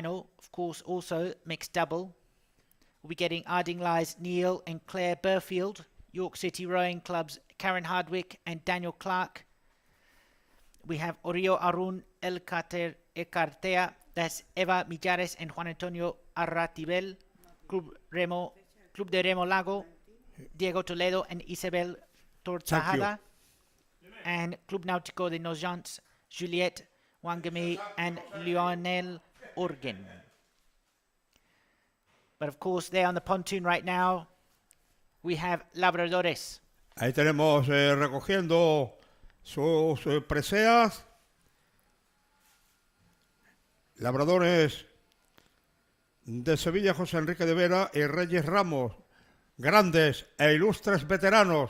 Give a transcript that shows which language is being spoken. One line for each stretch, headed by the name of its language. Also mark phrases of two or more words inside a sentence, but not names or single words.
English: Of course, also mixed double. We'll be getting Ardingly's Neil and Claire Burfield, York City Rowing Club's Karen Hardwick and Daniel Clark. We have Orio Arun Cartea, that's Eva Millares and Juan Antonio Arratibel, Club de Remo Lago, Diego Toledo and Isabel Tortajada, and Club Náutico de Nogents, Juliette Wangami and Lionel Organ. But of course, there on the pontoon right now, we have Labradores.
Spanish: Ahí tenemos recogiendo sus preseas. Labradores de Sevilla, José Enrique de Vera y Reyes Ramos, grandes e ilustres veteranos.